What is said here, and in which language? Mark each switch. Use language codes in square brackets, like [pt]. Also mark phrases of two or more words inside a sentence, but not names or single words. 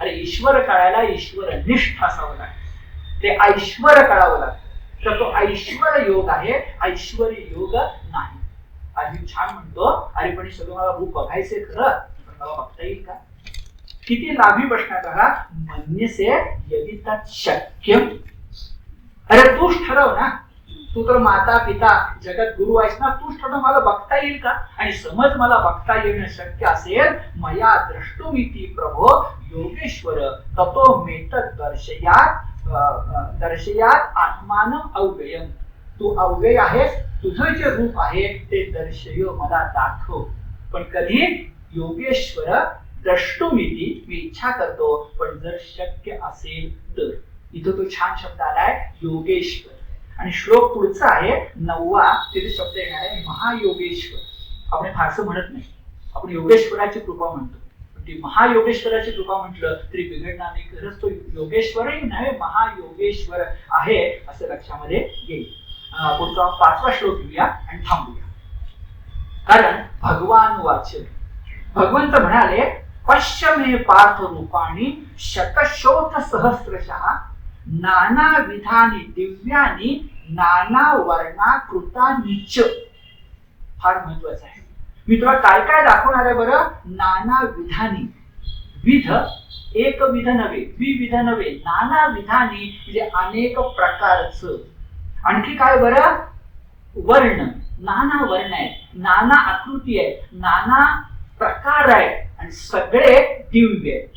[mr] अरे ईश्वर कळायला ईश्वरनिष्ठ असावं लागतं, ते ऐश्वर कळावं लागतं. तर तो ऐश्वर योग आहे, ऐश्वर्य योग नाही. आधी छान म्हणतो, अरे पण हे सगळं मला रूप बघायचंय खरं, पण मला बघता येईल का? किती लाभी बसण्यात बघा, [sa] मन्यसे यदि तत् शक्यम. [mr] अरे तूच ठरव ना, तू तर माता पिता जगत गुरु आहेस ना, तूच ठरव मला बघता येईल का? आणि समज मला बघता येणं शक्य असेल, [sa] मया द्रष्टुमिति प्रभो योगेश्वर ततो मेतत् दर्शयात आत्मानं अव्ययम. [mr] तू अव्यय आहेस, तुझं जे रूप आहे ते दर्शय, मला दाखव. पण कधी? [sa] योगेश्वर द्रष्टुमिति, [mr] मी इच्छा करतो, पण जर शक्य असेल तर. इथं तो छान शब्द आलाय योगेश्वर. आणि श्लोक पुढचा आहे 9वा, तिथे शब्द येणार आहे महायोगेश्वर. आपण फारसं म्हणत नाही, आपण योगेश्वराची कृपा म्हणतो. पण ती महायोगेश्वराची कृपा म्हटलं तरी बिघडणार नाही, खरंच तो योगेश्वरही नव्हे महायोगेश्वर आहे असं लक्षामध्ये येईल. पुढचा 5वा श्लोक घेऊया आणि थांबूया. [sa] कारण भगवान वाच, [mr] भगवंत म्हणाले [sa] पश्य मे पार्थ रूपाणी शतशोथ सहस्रशः नाना विधानी दिव्यानी नाना वर्णाकृतानीच. [mr] फार महत्वाचं आहे. मी तुला काय काय दाखवणार आहे बरं? [sa] नाना विधानी, [mr] विध एक विध नव्हे, विविध नव्हे, [sa] नाना विधानी [mr] म्हणजे अनेक प्रकारचं. आणखी काय बरं? वर्ण, नाना वर्ण आहे, नाना आकृती आहे, नाना प्रकार आहे आणि सगळे दिव्य आहे.